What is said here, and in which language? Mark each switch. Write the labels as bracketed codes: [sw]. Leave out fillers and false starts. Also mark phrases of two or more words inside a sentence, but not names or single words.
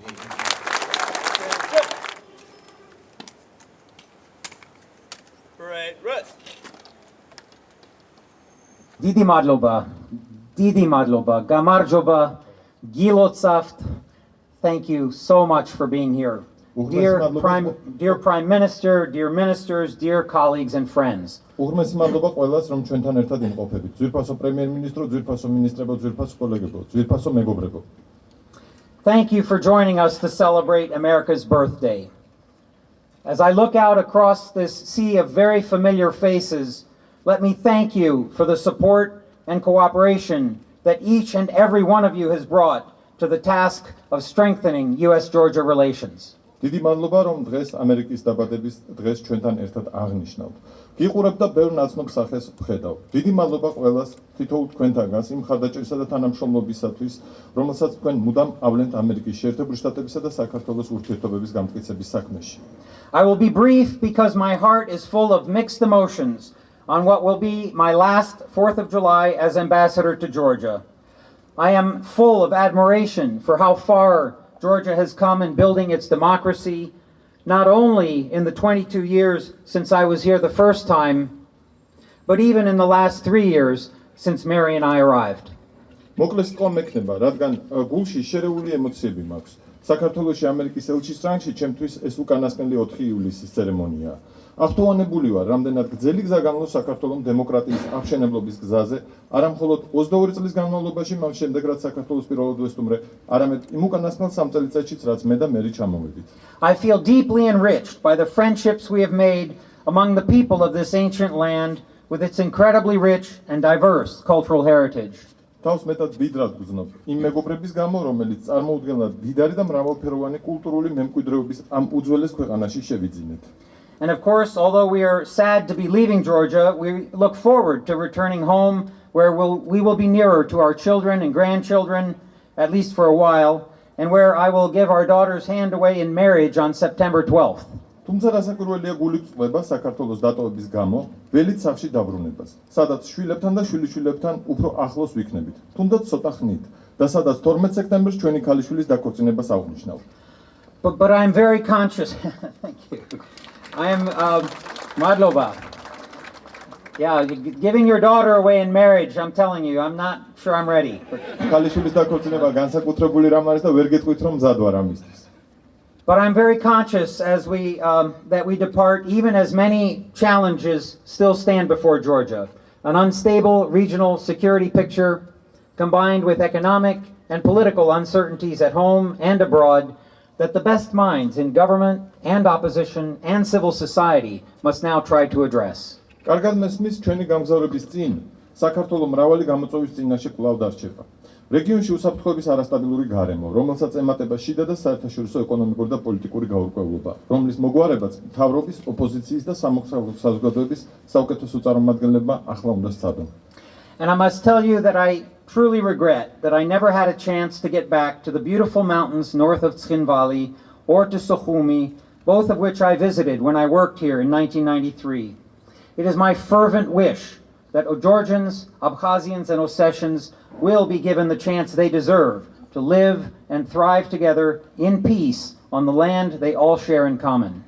[en] Parade, rest. [ka] დიდი მადლობა, გამარჯობა, გილოცავთ. [en] Thank you so much for being here. Dear Prime Minister, dear ministers, dear colleagues and friends. [ka] უღრმესი მადლობა ყველას, რომ ჩვენთან ერთად იმყოფებით. ძვირფასო პრემიერ-მინისტრო, ძვირფასო მინისტრებო, ძვირფასო კოლეგებო, ძვირფასო მეგობრებო. [en] Thank you for joining us to celebrate America's birthday. As I look out across this sea of very familiar faces, let me thank you for the support and cooperation that each and every one of you has brought to the task of strengthening US-Georgia relations. [ka] დიდი მადლობა, რომ დღეს ამერიკის დაბადების დღეს ჩვენთან ერთად აღნიშნავთ. გიყურებთ და ბევრ ნაცნობ სახეს ვხედავ. დიდი მადლობა ყველას თითოეულ თქვენთაგანს იმ მხარდაჭერისა და თანამშრომლობისათვის, რომელსაც თქვენ მუდამ ავლენთ ამერიკის შეერთებული შტატებისა და საქართველოს ურთიერთობების გამტკიცების საქმეში. [en] I will be brief because my heart is full of mixed emotions on what will be my last 4th of July as ambassador to Georgia. I am full of admiration for how far Georgia has come in building its democracy, not only in the 22 years since I was here the first time, but even in the last 3 years since Mary and I arrived. [ka] მოკლეს თქმა მექნება, რადგან გულში შერეული ემოციები მაქვს. საქართველოში ამერიკის ელჩის რანგში ჩემთვის ეს უკანასკნელი 4 ივლისის ცერემონიაა. აღთხოვანებული ვარ, რამდენად გრძელი გზა გამო საქართველოს დემოკრატიის აღშენებლობის გზაზე, არა მხოლოდ 22 წლის განმავლობაში, მას შემდეგ რაც საქართველოს პირველად ვესტუმრე, არამედ იმ უკანასკნელ 3 წელიწადშიც, რაც მე და მერი ჩამოვედით. [en] I feel deeply enriched by the friendships we have made among the people of this ancient land with its incredibly rich and diverse cultural heritage. [ka] თავს მეტად ვიძრად გრძნობ იმ მეგობრების გამო, რომელიც წარმოუდგენლად დიდარი და მრავალფეროვანი კულტურული მემკვიდრეობის ამ უძველეს ქვეყანაში შევიძინეთ. [en] And of course, although we are sad to be leaving Georgia, we look forward to returning home where we will be nearer to our children and grandchildren, at least for a while, and where I will give our daughter's hand away in marriage on September 12th. [ka] თუმცა რასაკვირველია გული წვება საქართველოს დატოვების გამო ველით სახლში დაბრუნებას, სადაც შვილებთან და შვილიშვილებთან უფრო ახლოს ვიქნებით, თუნდაც ცოტა ხნით და სადაც 12 სექტემბერს ჩვენი ქალიშვილის დაქორწინებას აღვნიშნავ. [en] But I am very conscious. Thank you. I am madloba. Yeah, giving your daughter away in marriage, I'm telling you, I'm not sure I'm ready. [ka] ქალიშვილის დაქორწინება განსაკუთრებული რამ არის და ვერ გეტყვით რომ მზად ვარ ამისთვის. [en] But I'm very conscious as that we depart, even as many challenges still stand before Georgia. An unstable regional security picture, combined with economic and political uncertainties at home and abroad, that the best minds in government and opposition and civil society must now try to address. [ka] კარგად მესმის ჩვენი გამგზავრების წინ, საქართველოს მრავალი გამოწვევის წინაშე კვლავ დარჩება. რეგიონში უსაფრთხოების არასტაბილური გარემო, რომელსაც ემატება შიდა და საერთაშორისო ეკონომიკური და პოლიტიკური გაურკვევლობა, რომლის მოგვარებაც მთავრობის, ოპოზიციის და სამოქალაქო საზოგადოების საუკეთესო წარმომადგენლებმა ახლა უნდა სცადონ. [en] And I must tell you that I truly regret that I never had a chance to get back to the beautiful mountains north of Tkhin Valley or to Sukhumi, both of which I visited when I worked here in 1993. It is my fervent wish that Georgians, Abkhazians, and Ossetians will be given the chance they deserve to live and thrive together in peace on the land they all share in common.